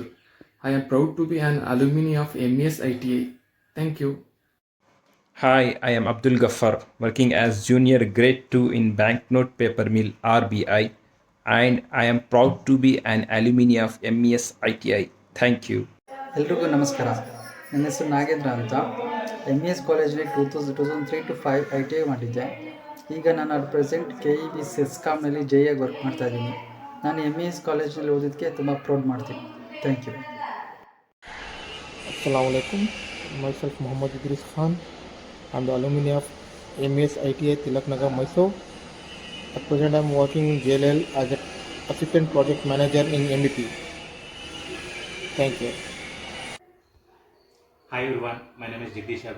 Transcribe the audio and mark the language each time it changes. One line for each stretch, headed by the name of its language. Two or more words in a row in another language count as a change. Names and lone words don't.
English: I am proud to be an alumni of MES ITI. Thank you. Hi, I am Abdul Ghaffar, working as junior grade 2 in Banknote Paper Mill, RBI, and I am proud to be an alumni of MES ITI. Thank you.
Kannada: ಎಲ್ರಿಗೂ ನಮಸ್ಕಾರ. ನನ್ನ ಹೆಸರು ನಾಗೇಂದ್ರ ಅಂತ. MES ಕಾಲೇಜಲ್ಲಿ 2003 to 5 ITI ಮಾಡಿದ್ದೆ. ಈಗ ನಾನು
English: at present
Kannada: KEB ಸೆಸ್ಕಾಮ್ನಲ್ಲಿ ಜೆಯಾಗಿ ವರ್ಕ್ ಮಾಡ್ತಾ ಇದ್ದೀನಿ. ನಾನು MES ಕಾಲೇಜಲ್ಲಿ ಓದಿದ್ದಕ್ಕೆ ತುಂಬ ಪ್ರೌಡ್ ಮಾಡ್ತೀನಿ.
English: thank you.
Arabic: السلام عليكم.
English: Myself Muhammad Idris Khan. I'm the alumni of MES ITI Tilaknagar, Mysore. At present I'm working in JLL as an assistant project manager in MEP. Thank you. Hi everyone, my name is Jagdish Abi.